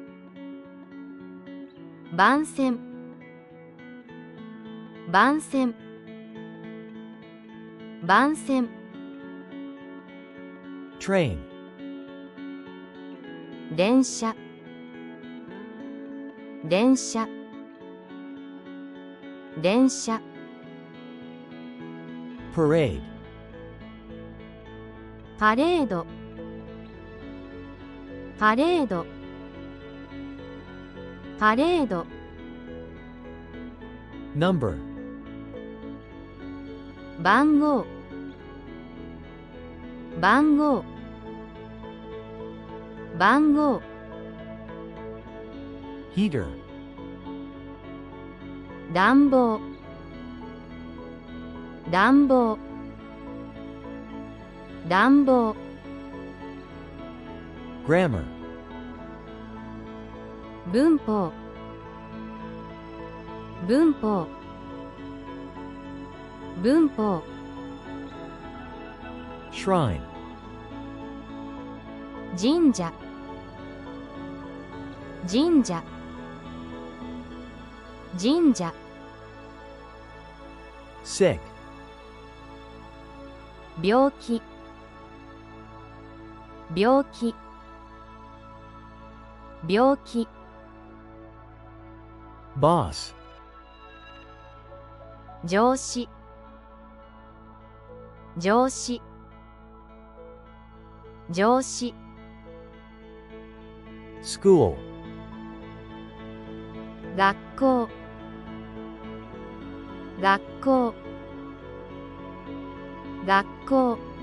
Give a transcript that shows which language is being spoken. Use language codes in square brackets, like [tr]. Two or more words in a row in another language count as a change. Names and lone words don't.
[ja] 番線、番線、番線、 [en] train, [ja] 電車、電車、電車、 [en] parade, [ja] パレード、パレード、パレード、 [en] number, [ja] 番号、番号、番号、 [en] heater, [ja] 暖房、暖房、暖房、 [en] grammar, [ja] 文法、文法、文法、 [en] shrine, [ja] 神社、神社、神社、 [en] sick, [ja] 病気、病気、病気、 [en] boss, [ja] 上司、上司、上司、 [en] school, [ja] 学校、学校、学校、